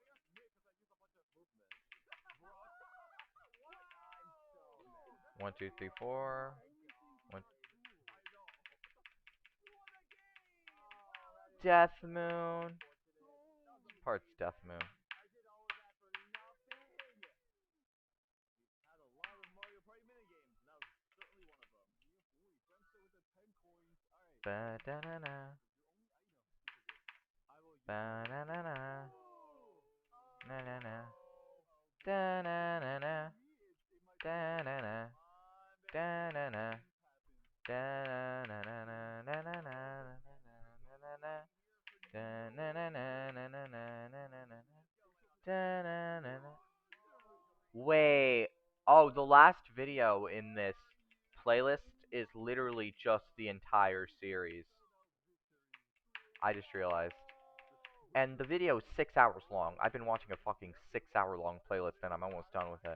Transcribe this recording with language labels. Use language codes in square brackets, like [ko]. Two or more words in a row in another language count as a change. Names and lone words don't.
[en] One, two, three, four. One. Death Moon. Parts Death Moon. Ba da na na. Ba na na na. Na na na. Da na na na. Da na na. Da na na. Da na na na na na na na na na. Da na na na na na na na na na. Da na na na. Wait. Oh, the last video in this playlist is literally just the entire series. I just realized. And the video is 6 hours long. I've been watching a fucking 6 hour long playlist and I'm almost done with it.